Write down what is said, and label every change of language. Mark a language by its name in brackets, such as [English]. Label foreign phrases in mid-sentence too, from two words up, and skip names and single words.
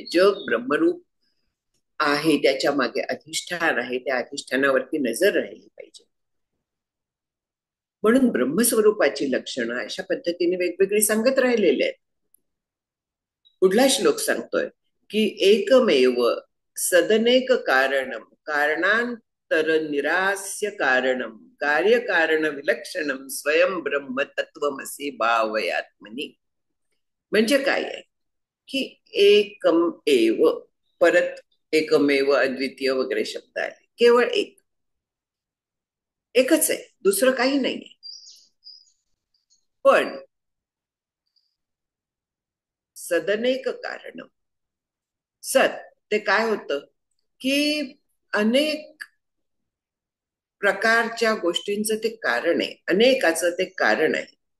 [Marathi] जग ब्रह्मरूप आहे, त्याच्या मागे अधिष्ठान आहे, त्या अधिष्ठानावरती नजर राहिली पाहिजे. म्हणून ब्रह्मस्वरूपाची लक्षणं अशा पद्धतीने वेगवेगळी सांगत राहिलेले आहेत. पुढला श्लोक सांगतोय की [Sanskrit] एकमेव सदनेक कारणम कारणांतर निरास्य कारणम कार्यकारण विलक्षणम स्वयं ब्रह्म तत्वमसी भावयात्मनी. [Marathi] म्हणजे काय आहे की [Sanskrit] एकम एव, [Marathi] परत एकमेव अद्वितीय वगैरे शब्द आले. केवळ एकच आहे, दुसरं काही नाहीये. पण [Sanskrit] सदनेक कारण [Marathi] सत ते काय होतं की अनेक प्रकारच्या गोष्टींचं ते कारण आहे, अनेकाचं ते कारण आहे.